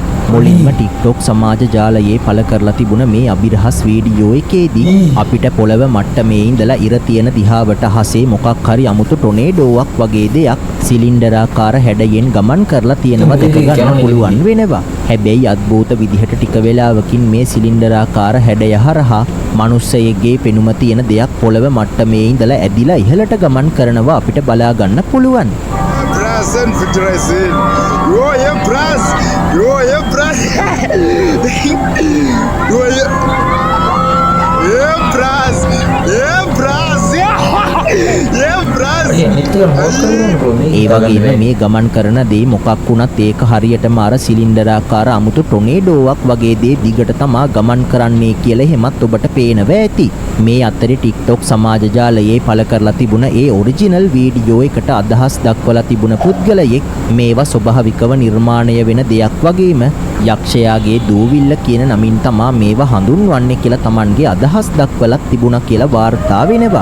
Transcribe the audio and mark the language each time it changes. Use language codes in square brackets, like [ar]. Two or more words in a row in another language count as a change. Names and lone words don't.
[si] මුලින්ම TikTok සමාජ ජාලයේ පළ කරලා තිබුණ මේ අභිරහස් වීඩියෝ එකේදී අපිට පොළව මට්ටමේ ඉඳලා ඉර තියෙන දිහාවට අහසේ මොකක් හරි අමුතු ටොනේඩෝවක් වගේ දෙයක් සිලින්ඩරාකාර හැඩයෙන් ගමන් කරලා තියෙනවා දැක ගන්න පුළුවන් වෙනවා. හැබැයි අద్భుත විදිහට ටික වෙලාවකින් මේ සිලින්ඩරාකාර හැඩය හරහා මිනිස්සෙගේ පෙනුම තියෙන දෙයක් පොළව මට්ටමේ ඉඳලා ඇදිලා ඉහළට ගමන් කරනවා අපිට බලා ගන්න පුළුවන්. [en] Prazen Federation. Yo, Pras. Yo, Pras. Yo, Pras. Pras. Pras. [si] ඒ වගේම මේ ගමන් කරන දේ මොකක් වුණත් ඒක හරියටම අර සිලින්ඩරාකාර අමුතු ටොනේඩෝවක් වගේ දේ දිගට තමා ගමන් කරන්නේ කියලා එහෙමත් ඔබට පේනවා ඇති. මේ අතරේ TikTok සමාජ ජාලයේ පළ කරලා තිබුණ ඒ [en] original video [si] එකට අදහස් දක්වලා තිබුණ පුද්ගලයෙක් මේවා ස්වභාවිකව නිර්මාණය වෙන දෙයක් වගේම යක්ෂයාගේ දූවිල්ල කියන නමින් තමා මේවා හඳුන්වන්නේ කියලා Tamanගේ අදහස් දක්වලා තිබුණා කියලා වාර්තා වෙනවා.